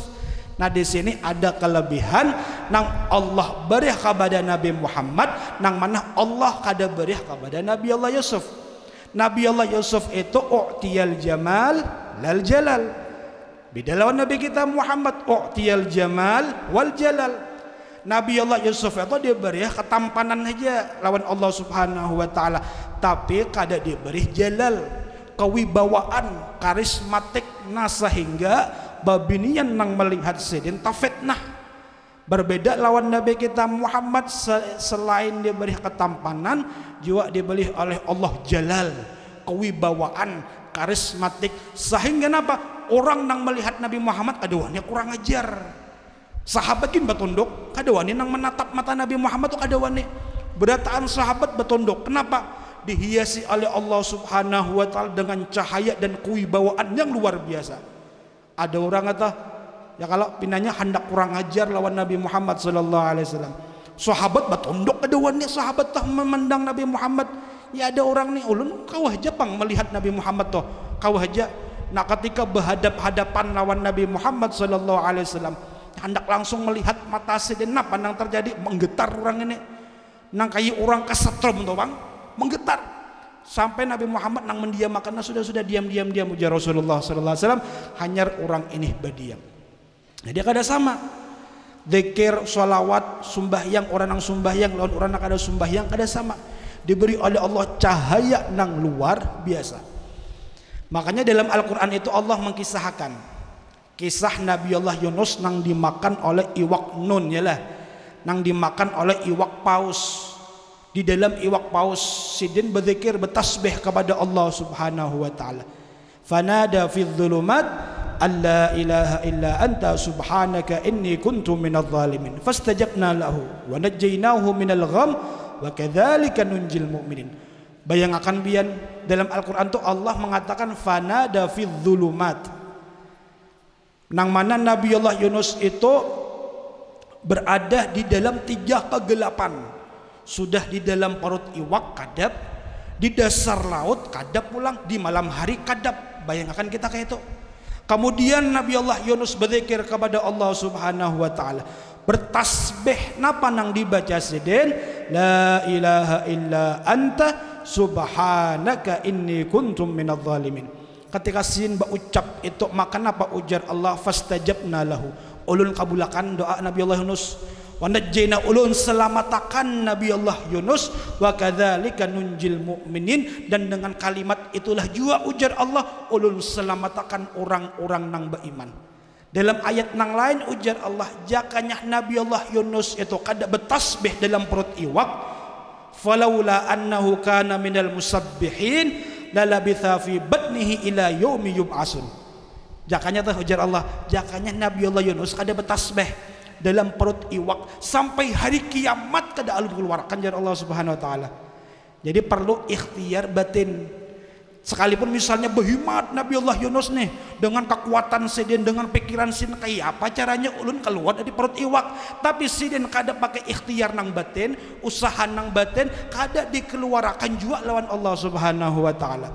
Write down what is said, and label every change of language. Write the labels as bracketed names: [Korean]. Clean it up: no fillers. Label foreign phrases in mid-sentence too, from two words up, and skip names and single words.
[Banjar] Nah di sini ada kelebihan nang Allah beri kepada Nabi Muhammad, nang mana Allah kada beri kepada Nabi Allah Yusuf. Nabi Allah Yusuf itu [Arabic] أوتي الجمال لا الجلال. [Banjar] Beda lawan Nabi kita Muhammad, [Arabic] أوتي الجمال والجلال. [Banjar] Nabi Allah Yusuf itu diberi ketampanan aja lawan Allah [Arabic] سبحانه وتعالى, [Banjar] tapi kada diberi jalal, kewibawaan, karismatik, nah sehingga babinian nang melihat sidin tafitnah. Berbeda lawan Nabi kita Muhammad, selain diberi ketampanan juga diberi oleh Allah jalal, kewibawaan, karismatik, sehingga apa orang nang melihat Nabi Muhammad kadawanya kurang ajar. Sahabat kin betunduk kadawani nang menatap mata Nabi Muhammad tuh kadawani. Berataan sahabat betunduk. Kenapa? Dihiasi oleh Allah [Arabic] سبحانه وتعالى [Banjar] dengan cahaya dan kewibawaan yang luar biasa. Ada orang kata, ya kalau pinanya hendak kurang ajar lawan Nabi Muhammad [Arabic] صلى الله عليه وسلم. [Banjar] Sahabat betunduk kadawani, sahabat tah memandang Nabi Muhammad. Ya ada orang nih ulun kau aja pang melihat Nabi Muhammad toh. Kau aja. Nah ketika berhadap-hadapan lawan Nabi Muhammad [Arabic] صلى الله عليه وسلم, [Banjar] hendak langsung melihat mata sidina pandang terjadi menggetar orang ini. Nang kayak orang kesetrum tuh bang, menggetar. Sampai Nabi Muhammad nang mendiam, karena sudah diam ujar Rasulullah [Arabic] صلى الله عليه وسلم, [Banjar] hanya orang ini berdiam. Jadi kada sama. Zikir, sholawat, sembahyang, orang nang sembahyang lawan orang nang kada sembahyang kada sama. Diberi oleh Allah cahaya nang luar biasa. Makanya dalam Al-Quran itu Allah mengkisahkan kisah Nabi Allah Yunus nang dimakan oleh iwak nun, yalah, nang dimakan oleh iwak paus. Di dalam iwak paus sidin berzikir bertasbih kepada Allah [Arabic] سبحانه وتعالى. فنادى في الظلمات أن لا إله إلا أنت سبحانك إني كنت من الظالمين فاستجبنا له ونجيناه من الغم وكذلك ننجي المؤمنين. [Banjar] Bayangkan bian dalam Al-Qur'an tuh Allah mengatakan [Arabic] فنادى في الظلمات, [Banjar] nang mana Nabi Allah Yunus itu berada di dalam 3 kegelapan. Sudah di dalam perut iwak kadap, di dasar laut kadap pulang, di malam hari kadap. Bayangkan kita kayak itu. Kemudian Nabi Allah Yunus berzikir kepada Allah [Arabic] سبحانه وتعالى, [Banjar] bertasbih napa nang dibaca sidin, [Arabic] لا إله إلا أنت سبحانك إني كنتم من الظالمين. [Banjar] Ketika sin berucap itu maka napa ujar Allah, [Arabic] فاستجبنا له, [Banjar] ulun kabulakan doa Nabi Allah Yunus, [Arabic] ونجينا, [Banjar] ulun selamatakan Nabi Allah Yunus, [Arabic] وكذلك ننجي المؤمنين, [Banjar] dan dengan kalimat itulah juga ujar Allah ulun selamatakan orang-orang nang beriman. Dalam ayat nang lain ujar Allah, jakanya Nabi Allah Yunus itu kada bertasbih dalam perut iwak, [Arabic] فلولا أنه كان من المسبحين للبث في بطنه إلى يوم يبعثون. [Banjar] Jakanya tuh ujar Allah, jakanya Nabi Allah Yunus kada bertasbih dalam perut iwak sampai hari kiamat kada alun keluarkan jar Allah [Arabic] سبحانه وتعالى. [Banjar] Jadi perlu ikhtiar batin. Sekalipun misalnya behimat Nabi Allah Yunus nih dengan kekuatan sidin, dengan pikiran sin kayak apa caranya ulun keluar dari perut iwak, tapi sidin kada pakai ikhtiar nang batin, usaha nang batin kada dikeluarkan juga lawan Allah [Arabic] سبحانه وتعالى.